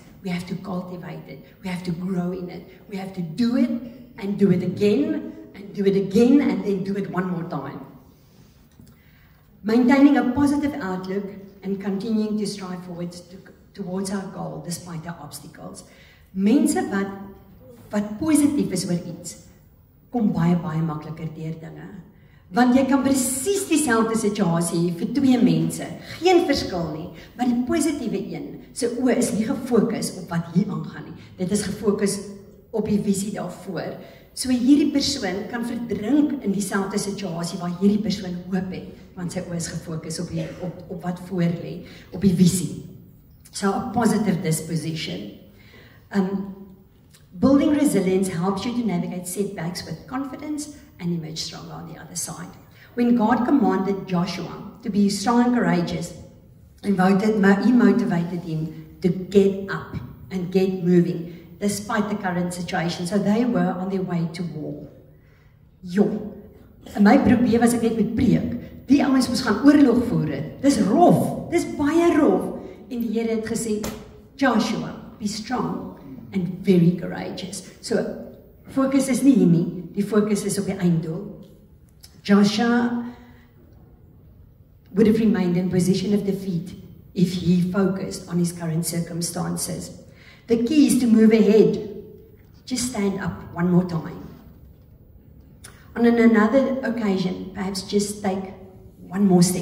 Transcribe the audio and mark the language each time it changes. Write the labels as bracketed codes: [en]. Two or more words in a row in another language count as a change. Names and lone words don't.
[en] We have to cultivate it. We have to grow in it. We have to do it and do it again and do it again and then do it one more time. Maintaining a positive outlook and continuing to strive forward towards our goal despite our obstacles. [af] Mense wat positief is oor iets, kom baie makliker deur dinge. Want jy kan presies dieselfde situasie hê vir twee mense, geen verskil nie, maar die positiewe een se oë is nie gefokus op wat hier aangaan nie. Dit is gefokus op die visie daarvoor. So hierdie persoon kan verdrink in dieselfde situasie waar hierdie persoon hoop het, want sy oë is gefokus op wat voor lê, op die visie. [en] So a positive disposition. Building resilience helps you to navigate setbacks with confidence and emerge stronger on the other side. When God commanded Joshua to be strong and courageous, he motivated him to get up and get moving despite the current situation. So they were on their way to war. [af] In my probeer was ek net met preek. Die ouens moes gaan oorlog voer. Dis rof. Dis baie rof. En die Here het gesê, Joshua, [en] be strong and very courageous. [af] So, focus is nie hier nie, die focus is op die einddoel. [en] Joshua would have remained in position of defeat if he focused on his current circumstances. The key is to move ahead. Just stand up one more time. On another occasion, perhaps just take one more step.